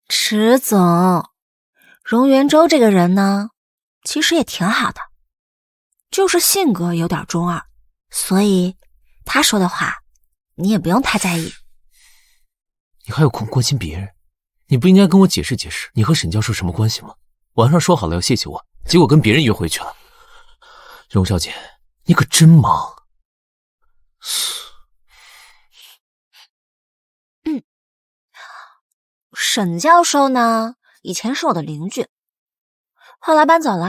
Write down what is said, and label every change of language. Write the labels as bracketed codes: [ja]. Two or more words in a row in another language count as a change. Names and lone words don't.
[zh] 池總，榮元州這個人呢，其實也挺好的，就是性格有點中二，所以他說的話你也不用太在意。你還有空關心別人？你不應該跟我解釋解釋你和沈教授什麼關係嗎？晚上說好了要謝謝我，結果跟別人約會去了。榮小姐，你可真忙。沈教授呢，以前是我的鄰居，後來搬走了。